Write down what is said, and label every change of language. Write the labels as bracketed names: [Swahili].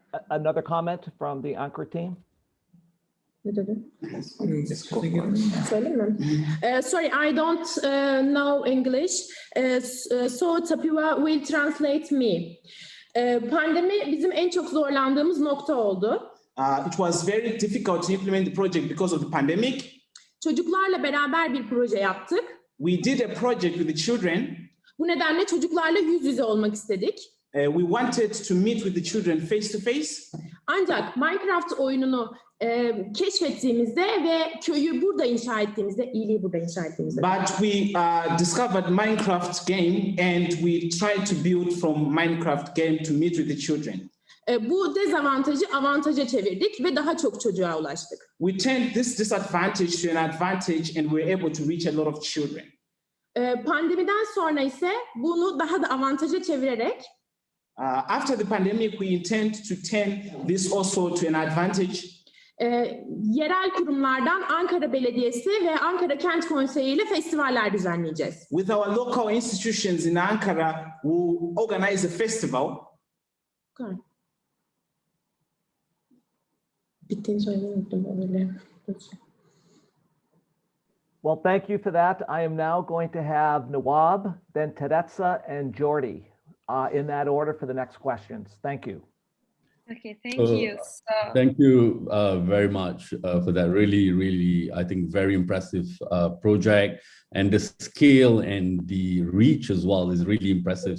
[English] Another comment from the Ankara team? Sorry, I don't know English, so Tapiwa will translate me. [Turkish] Pandemi bizim en çok zorlandığımız nokta oldu. [English] It was very difficult to implement the project because of the pandemic. [Turkish] Çocuklarla beraber bir proje yaptık. [English] We did a project with the children. [Turkish] Bu nedenle çocuklarla yüz yüze olmak istedik. [English] We wanted to meet with the children face to face. [Turkish] Ancak Minecraft oyununu keşfettiğimizde ve köyü burada inşa ettiğimizde, iyiliği burada inşa ettiğimizde. [English] But we discovered Minecraft game and we tried to build from Minecraft game to meet with the children. [Turkish] Bu dezavantajı avantaja çevirdik ve daha çok çocuğa ulaştık. [English] We turned this disadvantage to an advantage and we were able to reach a lot of children. [Turkish] Pandemiden sonra ise bunu daha da avantaja çevirerek [English] after the pandemic, we intend to turn this also to an advantage. [Turkish] Yerel kurumlardan Ankara Belediyesi ve Ankara Kent Konseyi ile festivaller düzenleyeceğiz. [English] With our local institutions in Ankara, we'll organize a festival. Okay. [Turkish] Bittiğini söylemeyi unuttum öyle. [English] Well, thank you for that. I am now going to have Nawab, then Teresa, and Jordi in that order for the next questions. Thank you. Okay, thank you. Thank you very much for that. Really, I think very impressive project, and the scale and the reach as well is really impressive.